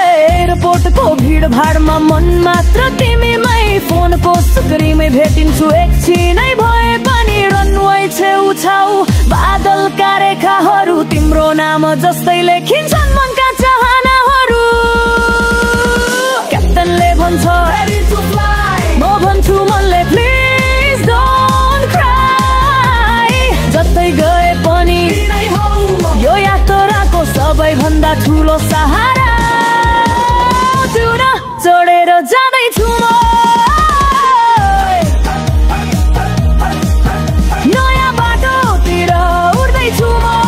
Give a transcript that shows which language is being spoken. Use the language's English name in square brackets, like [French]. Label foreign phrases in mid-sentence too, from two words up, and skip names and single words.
[Nepali] एयरपोर्टको भिडभाडमा मन मात्र तिमीमै, फोनको स्क्रिनमै भेटिन्छु एकछिनै भए पनि। रनवे छेउछाउ बादलका रेखाहरू तिम्रो नाम जस्तै लेखिन्छन् मनका चाहनाहरू। क्याप्टनले भन्छ, [English] "Ready to fly।" [Nepali] म भन्छु मनले, [English] "Please don't cry।" [Nepali] जतै गए पनि यो यात्राको सबैभन्दा ठुलो सहारा। जुन चढेर जाँदैछु म, नयाँ बाटोतिर उड्दैछु म।